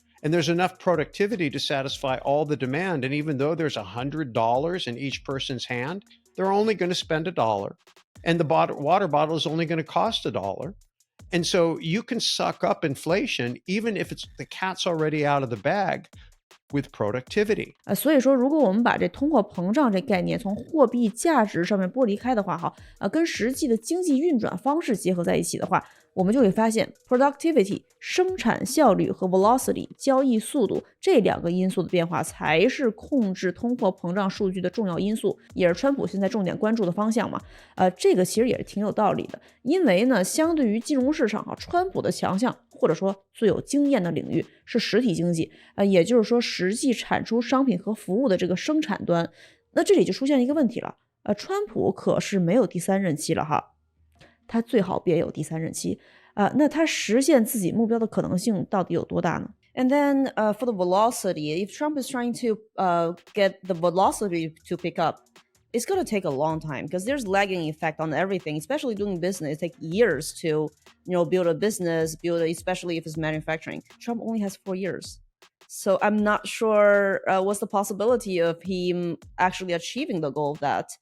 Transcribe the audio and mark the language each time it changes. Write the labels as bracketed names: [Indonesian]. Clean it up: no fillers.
[English] And there's enough productivity to satisfy all the demand. And even though there's $100 in each person's hand, they're only going to spend $1. And the water bottle is only going to cost $1. And so you can suck up inflation, even if it's the cat's already out of the bag, with productivity. [Chinese] 所以说，如果我们把这通货膨胀这概念从货币价值上面剥离开的话，跟实际的经济运转方式结合在一起的话，我们就会发现 productivity 生产效率和 velocity 交易速度这2个因素的变化才是控制通货膨胀数据的重要因素，也是川普现在重点关注的方向嘛。这个其实也是挺有道理的，因为呢，相对于金融市场川普的强项或者说最有经验的领域是实体经济，也就是说实际产出商品和服务的这个生产端。那这里就出现一个问题了，川普可是没有第3任期了哈。他最好别有第3任期那他实现自己目标的可能性到底有多大呢？ [English] And then for the velocity, if Trump is trying to get the velocity to pick up, it's going to take a long time because there's lagging effect on everything, especially doing business. It takes years to, build a business, especially if it's manufacturing. Trump only has 4 years. So I'm not sure what's the possibility of him actually achieving the goal of that.